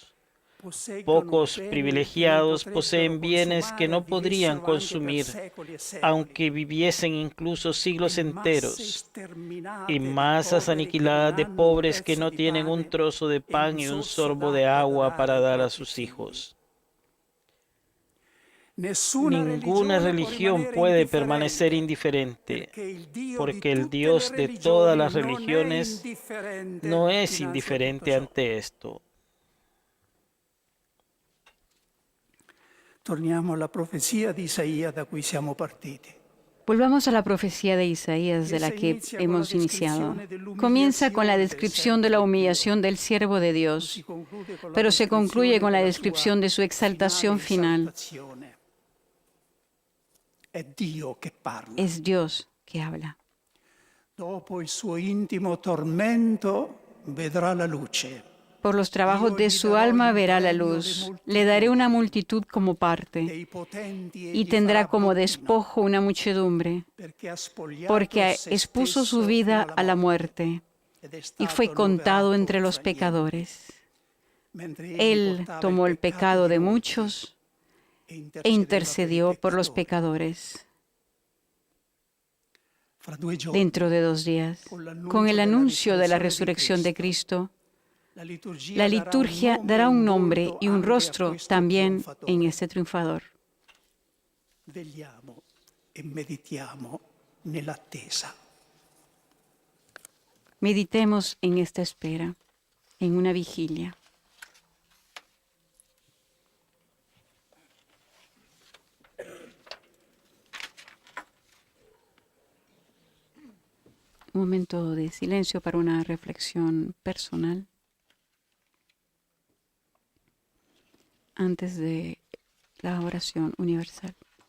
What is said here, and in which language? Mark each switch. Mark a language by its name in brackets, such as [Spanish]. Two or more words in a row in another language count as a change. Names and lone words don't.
[Spanish] Pocos privilegiados poseen bienes que no podrían consumir, aunque viviesen incluso siglos enteros, y masas aniquiladas de pobres que no tienen un trozo de pan y un sorbo de agua para dar a sus hijos. Ninguna religión puede permanecer indiferente, porque el Dios de todas las religiones no es indiferente ante esto. [Italian] Torniamo alla profezia di Isaia da cui siamo partiti. [Spanish] Volvamos a la profecía de Isaías de la que hemos iniciado. Comienza con la descripción de la humillación del siervo de Dios, pero se concluye con la descripción de su exaltación final. Es Dios que habla. [Italian] Dopo il suo intimo tormento vedrà la luce. [Spanish] Por los trabajos de su alma verá la luz. Le daré una multitud como parte y tendrá como despojo una muchedumbre, porque expuso su vida a la muerte y fue contado entre los pecadores. Él tomó el pecado de muchos e intercedió por los pecadores. Dentro de 2 días, con el anuncio de la resurrección de Cristo, la liturgia dará un nombre y un rostro también en este triunfador. [Italian] Vegliamo e meditiamo nell'attesa. [Spanish] Meditemos en esta espera, en una vigilia. Un momento de silencio para una reflexión personal antes de la oración universal.